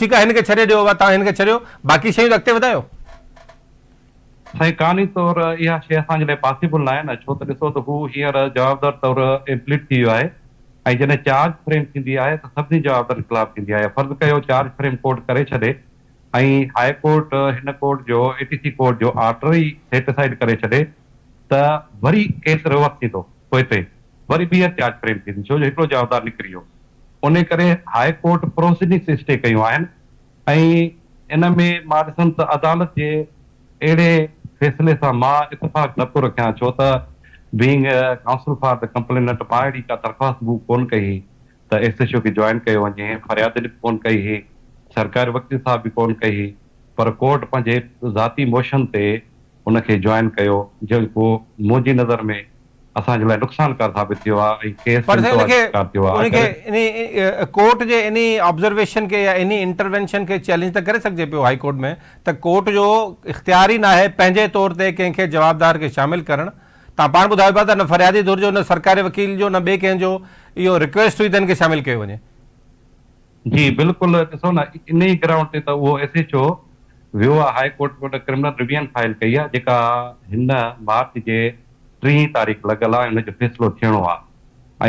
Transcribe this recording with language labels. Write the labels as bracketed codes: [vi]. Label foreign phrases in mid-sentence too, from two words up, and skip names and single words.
[sd] ठीकु आहे, हिन खे छॾे ॾियो, तव्हां हिन खे छॾियो, बाक़ी शयूं अॻिते वधायो। साईं क़ानूनी तौरु इहा शइ असांजे लाइ पॉसिबल न आहे न, छो त ॾिसो त हू हींअर जवाबदार तौरु इम्प्लीट थी वियो आहे ऐं जॾहिं [en] charge frame [sd] थींदी आहे त सभिनी जवाबदारी ख़िलाफ़ थींदी आहे। फर्ज़ु कयो [en] charge frame [sd] कोर्ट करे छॾे ऐं हाई कोर्ट हिन कोर्ट जो [en] ATC court [sd] जो ऑर्डर ई सेटिसाइड करे छॾे त वरी [en] case reverse [sd] थींदो, पोइ ते वरी ॿीहर [en] charge frame [sd] थींदी, छो जो हिकिड़ो जवाबदार निकिरी वियो। उन करे [en] high court proceedings stay [sd] कयूं आहिनि ऐं इन में मां ॾिसंदुमि त अदालत जे अहिड़े फ़ैसिले सां मां इतफ़ाक़ नथो रखियां, छो त [en] being counsel for the complainant [sd] मां अहिड़ी का दरख़्वास्त कोन कई त SHO खे जॉइन कयो वञे, फ़रियाद बि कोन कई हुई, सरकारी वकील साहब बि कोन कई, पर कोर्ट पंहिंजे ज़ाती मोशन ते उनखे जॉइन कयो, जेको मुंहिंजी नज़र में असांजे लाइ नुक़सानकार साबित थियो आहे ऐं केस थियो आहे। कोर्ट जे इन ऑब्जर्वेशन के या इन इंटरवेंशन के चैलेंज त करे सघिजे पियो [en] high court [sd] में, त कोर्ट जो इख्तियार ई न आहे पंहिंजे तौर ते कंहिंखे जवाबदार खे शामिल करणु। तव्हां पाण ॿुधायो पिया त न फ़रियादी धुर जो, न सरकारी वकील जो, न ॿिए कंहिंजो इहो रिक्वेस्ट हुई त हिनखे शामिल कयो वञे। जी बिल्कुलु, ॾिसो न इन ई ग्राउंड ते त उहो SHO वियो आहे [en] high court [sd] में [en] criminal revision file [sd] कई आहे, जेका हिन मार्च जे 3 तारीख़ लॻल आहे, हुनजो फ़ैसिलो थियणो आहे।